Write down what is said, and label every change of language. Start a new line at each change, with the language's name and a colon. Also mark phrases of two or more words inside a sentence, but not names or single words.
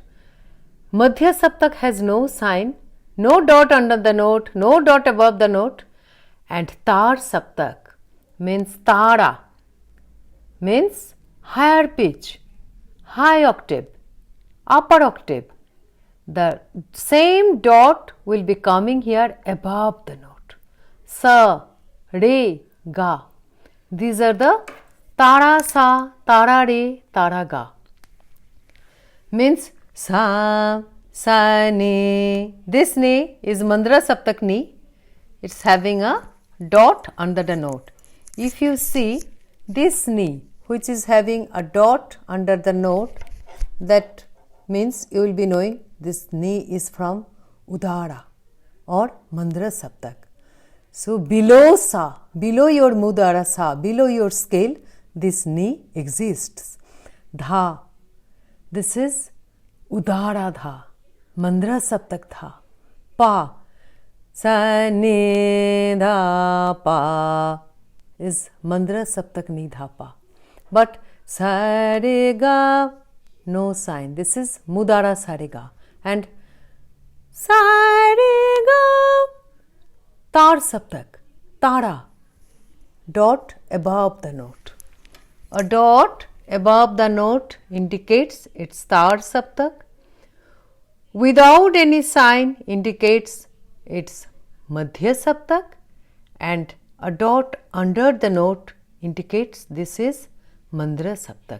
Hindi: Madhya Saptak
English: has no sign, no dot under the note, no dot above the note. And
Hindi: TAAR Saptak
English: means Tara, means higher pitch, high octave, upper octave. The same dot will be coming here above the note. Sa, re, ga. These are the Tara sa, Tara re, Tara ga. Means sa, sa, ne. This ne is
Hindi: Mandra Saptak
English: ni. It's having a dot under the note. If you see this ni, which is having a dot under the note, that means you will be knowing this ni is from Udara or
Hindi: Mandra Saptak.
English: So, below sa, below your Mudara sa, below your scale, this ni exists. Dha, this is
Hindi: Udara dha, Mandra Saptak dha.
English: Pa, sa, ne, dha, pa is
Hindi: Mandra Saptak ni dha pa.
English: But sa, re, ga, no sign. This is Mudara sa, re, ga. And sa, re, ga,
Hindi: TAAR Saptak,
English: Tara, dot above the note. A dot above the note indicates it's
Hindi: TAAR Saptak.
English: Without any sign indicates it's
Hindi: Madhya Saptak,
English: and a dot under the note indicates this is
Hindi: Mandra Saptak.